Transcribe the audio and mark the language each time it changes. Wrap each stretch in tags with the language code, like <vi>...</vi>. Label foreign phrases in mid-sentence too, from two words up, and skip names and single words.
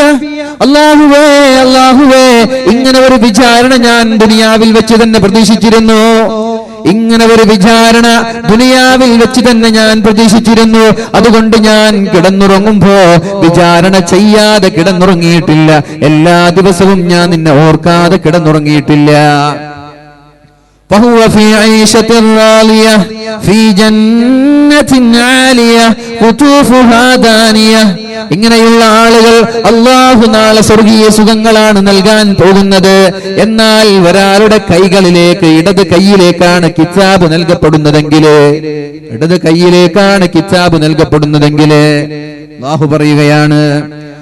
<ml>അല്ലാഹുവേ ഇങ്ങനെ ഒരു വിചാരണ ഞാൻ ദുനിയാവിൽ വെച്ച് തന്നെ പ്രതീക്ഷിച്ചിരുന്നു. അതുകൊണ്ട് ഞാൻ കിടന്നുറങ്ങുമ്പോ വിചാരണ ചെയ്യാതെ കിടന്നുറങ്ങിയിട്ടില്ല. എല്ലാ ദിവസവും ഞാൻ നിന്നെ ഓർക്കാതെ കിടന്നുറങ്ങിയിട്ടില്ല.</ml> <ar>فهو في عيشة راضية في جنة عالية قطوفها دانية.</ar> <ml>ഇങ്ങനെയുള്ള ആളുകൾ അല്ലാഹു നാളെ സ്വർഗീയ സുഖങ്ങളാണ് നൽകാൻ പോകുന്നത്. എന്നാൽ ഒരാളുടെ കൈകളിലേക്ക്, ഇടത് കൈയിലേക്കാണ് കിതാബ് നൽകപ്പെടുന്നതെങ്കിൽ അല്ലാഹു പറയുകയാണ്,</ml>